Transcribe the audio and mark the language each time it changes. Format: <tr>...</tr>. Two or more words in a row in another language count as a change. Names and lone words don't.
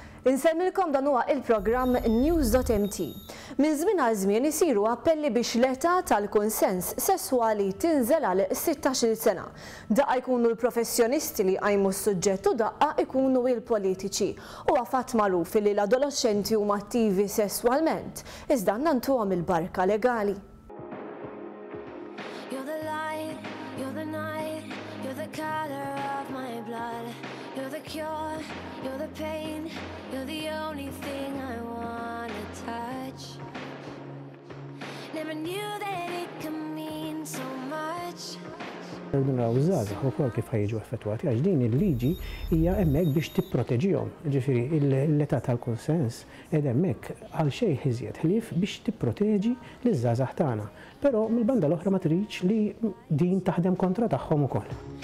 <mt>Insemmilkom dan huwa il-programm News.mt. Minn żmien għal żmien isiru appelli biex l-età tal-konsens sesswali tinżel għal 16-il sena. Daqqa jkunu l-professjonisti li qajmu s-suġġett u daqqa jkunu il-politiċi. Huwa fatt magħruf li l-adolescenti huma attivi sesswalment, iżda nantuhom il-barka legali.</mt> <en>You're the light, you're the night, you're the color of my blood. You're the cure, you're the pain, you're the only thing I wanna touch. Never knew that it could mean so much.</en> <mt>Rridu naraw iż-żgħażagħ ukoll kif ħajġu effettwati għax din il-liġi hija hemmhekk biex tipproteġihom. Ġifieri l-età tal-konsens qiegħda hemmhekk għal xejn iżjed ħlief biex tipproteġi liż-żgħażagħ tagħna. Però mill-banda l-oħra ma tridx li din taħdem kontra tagħhom ukoll.</mt>